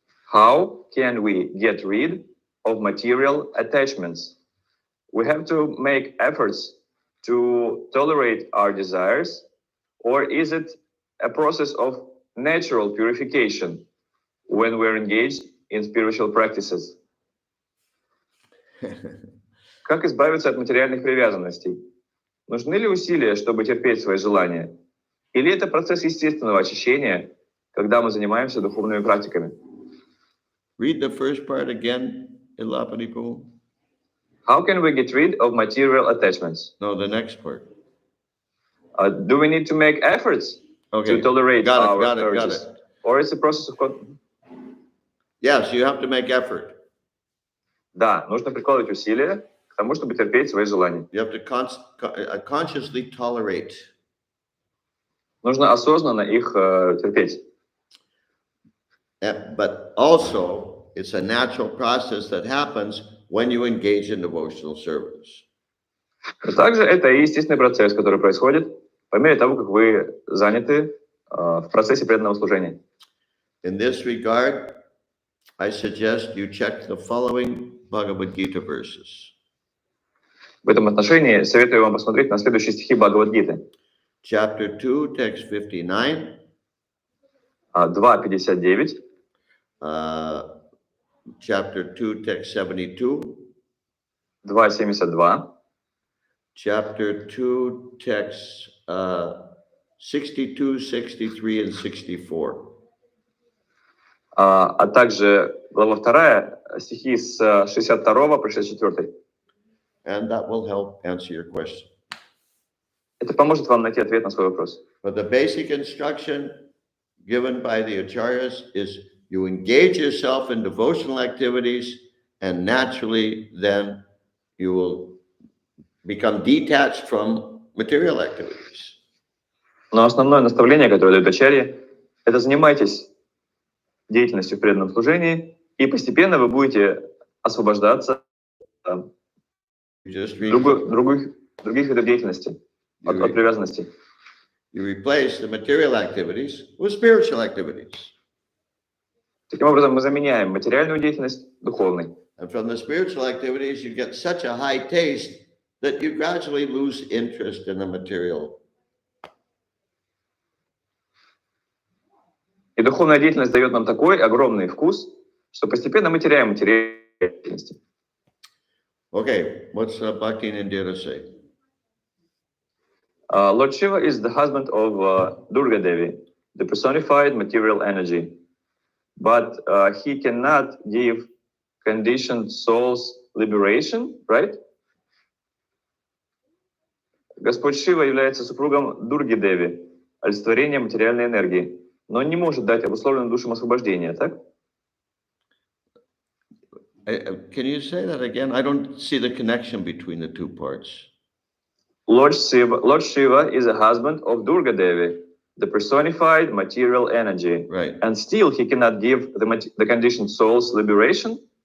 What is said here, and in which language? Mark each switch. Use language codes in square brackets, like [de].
[en] How can we get rid of material attachments? We have to make efforts to tolerate our desires, or is it a process of natural purification when we're engaged in spiritual practices? [ru] Как избавиться от материальных привязанностей? Нужны ли усилия, чтобы терпеть свои желания? Или это процесс естественного очищения, когда мы занимаемся духовными практиками? [en] Read the first part again, Ilapadipu. How can we get rid of material attachments? No, the next part. Do we need to make efforts Okay, to tolerate got our it. urges? Or it's a process of... Yes, you have to make effort. [ru] Да, нужно прикладывать усилия к тому, чтобы терпеть свои желания. [en] You have to consciously tolerate. [ru] Нужно осознанно их терпеть. [en] But also, it's a natural process that happens when you engage in devotional service. [ru] Но также это и естественный процесс, который происходит по мере того, как вы заняты в процессе преданного служения. [en] In this regard, I suggest you check the following Bhagavad Gita verses. [ru] В этом отношении советую вам посмотреть на следующие стихи Бхагавад-гиты. [en] Chapter 2, text 59. 2.59. Chapter 2, text 72. 2.72. Chapter 2, text 62, 63, and 64. [ru] А также глава 2, стихи с 62 по 64. [en] And that will help answer your question. [ru] Это поможет вам найти ответ на свой вопрос. [en] But the basic instruction given by the acharyas is you engage yourself in devotional activities, and naturally then you will become detached from material activities. [ru] Но основное наставление, которое дает ачарья, это занимайтесь деятельностью в преданном служении, и постепенно вы будете освобождаться от других видов деятельности, от привязанности. [en] You replace the material activities with spiritual activities. [ru] Таким образом, мы заменяем материальную деятельность духовной. [en] And from the spiritual activities, you get such a high taste that you gradually lose interest in the material. [ru] И духовная деятельность дает нам такой огромный вкус, что постепенно мы теряем материальную деятельность. [en] Okay, what's Bhakti Indira say? Lord Shiva is the husband of Durga Devi, the personified material energy. But he cannot give conditioned souls liberation, right? [ru] Господь Шива является супругом Дурги Деви, олицетворением материальной энергии, но он не может дать обусловленным душам освобождения, так? [en] Can you say that again? I don't see the connection between the two parts. Lord Shiva is a husband of Durga Devi, the personified material energy. Right. And still he cannot give the conditioned souls liberation?